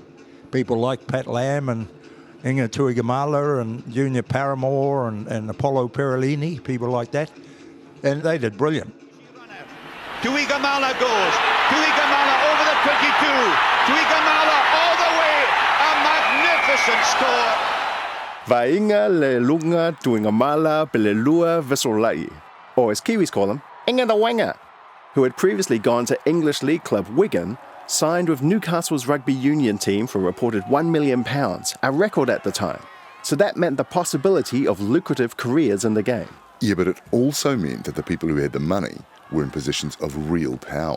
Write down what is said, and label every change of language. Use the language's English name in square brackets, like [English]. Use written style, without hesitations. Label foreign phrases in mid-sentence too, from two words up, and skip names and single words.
[English] People like Pat Lam and Inga Tuigamala and Junior Paramore and Apollo Perellini, people like that. And they did brilliant. Tuigamala goes. Tuigamala over the 22. Tuigamala all the way. A magnificent score. Vainga le lunga tuingamala belelua visolai, or as Kiwis call him, Inga the Wanga, who had previously gone to English League club Wigan, signed with Newcastle's rugby union team for a reported £1 million, a record at the time. So that meant the possibility of lucrative careers in the game. Yeah, but it also meant that the people who had the money were in positions of real power.